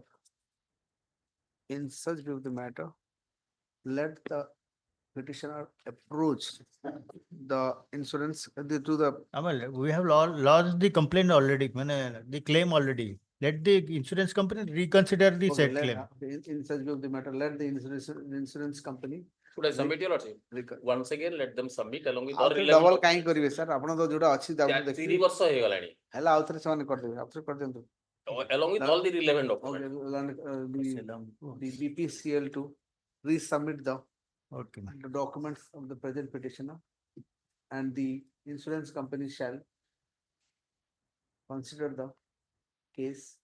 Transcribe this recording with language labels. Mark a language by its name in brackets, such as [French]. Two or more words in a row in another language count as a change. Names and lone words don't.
[English] In such view of the matter, let the petitioner approach the insurance to the Amal, we have lodged the complaint already, the claim already. let the insurance company reconsider the Okay, said let, claim. in such view of the matter, let the insurance company. Should I submit your lordship? Reco- Once again, let them submit along with [Odia] ଆଉ [English] all [Odia] ଥରେ [English] relevant [Odia] ଡବଲ କାହିଁ [English] documents. [Odia] କରିବେ ସାର୍ ଆପଣ ତ ଯୋଉଟା ଅଛି ତାକୁ 3 ଦେଖିବେ ବର୍ଷ ହେଇଗଲାଣି ହେଲା ଆଉ ଥରେ ସେମାନେ କରିଦେବେ ଆଉ ଥରେ କରିଦିଅନ୍ତୁ [English] along with all the relevant okay documents. the BPCL to resubmit the Okay, ma'am. the documents of the present petitioner and the insurance company shall consider the case